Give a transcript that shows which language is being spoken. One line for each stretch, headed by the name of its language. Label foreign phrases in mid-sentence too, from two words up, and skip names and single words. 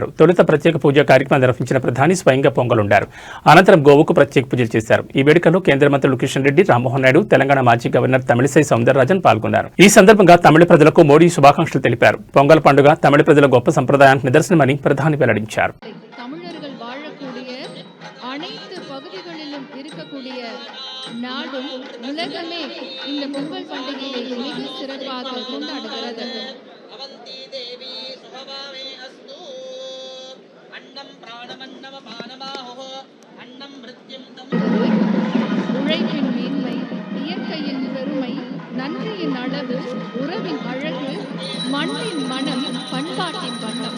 Telugu: తొలుత ప్రత్యేక పూజా కార్యక్రమం నిర్వహించిన ప్రధాని స్వయంగా పొంగలుండారు. అనంతరం గోవుకు ప్రత్యేక పూజలు చేశారు. ఈ వేడుకల్లో కేంద్ర మంత్రులు కిషన్ రెడ్డి, రామ్మోహన్ నాయుడు, తెలంగాణ మాజీ గవర్నర్ తమిళిసై సౌందరరాజన్ పాల్గొన్నారు. ఈ సందర్భంగా తమిళ ప్రజలకు మోడీ శుభాకాంక్షలు తెలిపారు. పొంగల్ పండుగ తమిళ ప్రజల గొప్ప సంప్రదాయానికి నిదర్శనమని ప్రధాని వెల్లడించారు.
Tamil: அனைத்து பகுதிகளிலும் இருக்கக்கூடிய நாடும் உலகமே இந்த பொங்கல் பண்டிகையை மிக சிறப்பாக கொண்டாடுகிறது. உழைப்பின் மேன்மை, இயற்கையின் பெருமை, நன்றியின் அளவு, உறவின் அழகு, மண்ணின் மனம், பண்பாட்டின் வண்ணம்.